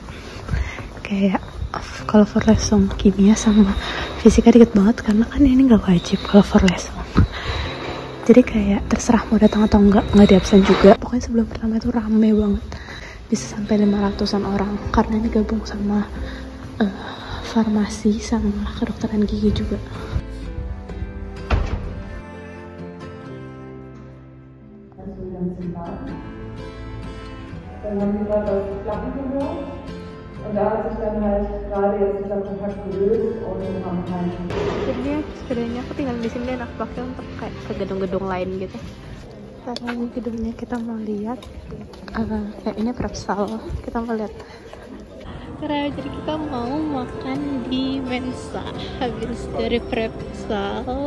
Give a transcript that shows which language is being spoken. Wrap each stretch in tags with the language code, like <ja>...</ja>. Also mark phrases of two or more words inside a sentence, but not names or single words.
<id>Kayak kalau Vorlesung kimia sama fisika dikit banget karena kan ini nggak wajib kalau Vorlesung. Jadi kayak terserah mau datang atau nggak di absen juga. Pokoknya sebelum pertama itu rame banget. Bisa sampai 500-an orang karena ini gabung sama farmasi sama kedokteran gigi juga.</id> <de>Dann haben die gerade das Klappen gehört und da hat sich dann halt gerade jetzt dieser Kontakt gelöst und wir haben keinen.</de> <id>Jadi sepedanya aku tinggal di sini dan aku pakai untuk kayak ke gedung-gedung lain gitu. Karena ini gedungnya kita mau lihat kayak ini Prepsal, kita mau lihat. Karena jadi kita mau makan di Mensa habis dari Prepsal.</id>